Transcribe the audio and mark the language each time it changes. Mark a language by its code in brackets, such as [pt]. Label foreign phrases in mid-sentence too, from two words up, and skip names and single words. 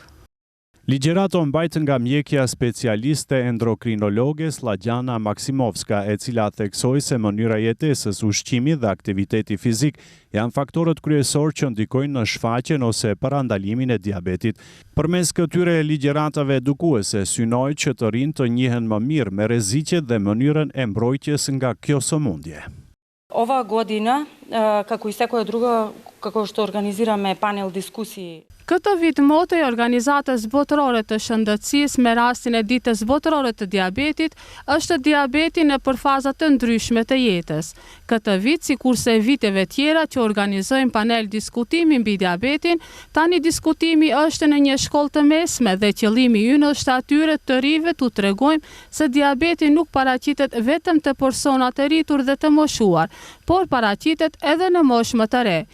[sq] Ligjërata mbajt nga mjekja specialiste endokrinologe Sllagjana Maksimovska, e cila theksoi se mënyra jetesës, ushqimi dhe aktiviteti fizik janë faktorët kryesor që ndikojnë në shfaqjen ose parandalimin e diabetit. Përmes këtyre ligjëratave edukuese synoi që të rinjt të njihen më mirë me rreziqet dhe mënyrën e mbrojtjes nga kjo sëmundje. [mk] Ова година, како и секоја друга, како што организираме панел дискусии. [sq] Këtë vit moto i organizatës botërore të shëndetësisë me rastin e ditës botërore të diabetit është diabeti në përfaza të ndryshme të jetës. Këtë vit, sikurse viteve tjera që organizojmë panel diskutimi mbi diabetin, tani diskutimi është në një shkollë të mesme dhe qëllimi ynë është atyre të rinjve t'u tregojmë se diabeti nuk paraqitet vetëm te personat e rritur dhe të moshuar, por paraqitet edhe në moshë më të re.